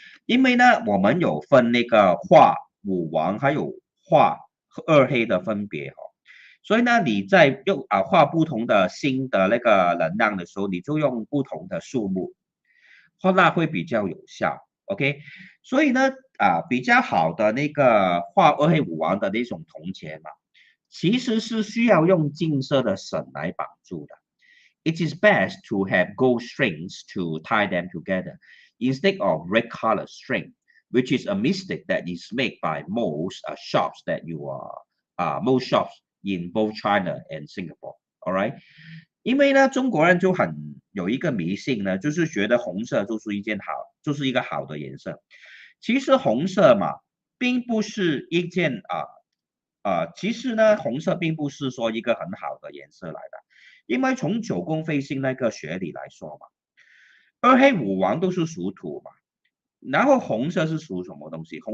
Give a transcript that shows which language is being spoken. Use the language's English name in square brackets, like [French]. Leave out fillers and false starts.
[Chinese] 因为呢，我们有分那个画五王还有画二黑的分别哈、所以呢，你在用画不同的新的那个能量的时候，你就用不同的数目。那会比较有效。OK，所以呢，比较好的那个画二黑五王的那种铜钱嘛，其实是需要用金色的绳来绑住的。 [English] It is best to have gold strings to tie them together instead of red color string, which is a mistake that is made by most shops that you are most shops in both China and Singapore. All right， [Chinese] 因为呢，中国人就很有一个迷信呢，就是觉得红色就是一个好的颜色。其实红色嘛，并不是一件其实呢，红色并不是说一个很好的颜色来的，因为从九宫飞星那个学理来说嘛，二黑五王都是属土嘛，然后红色是属什么东西？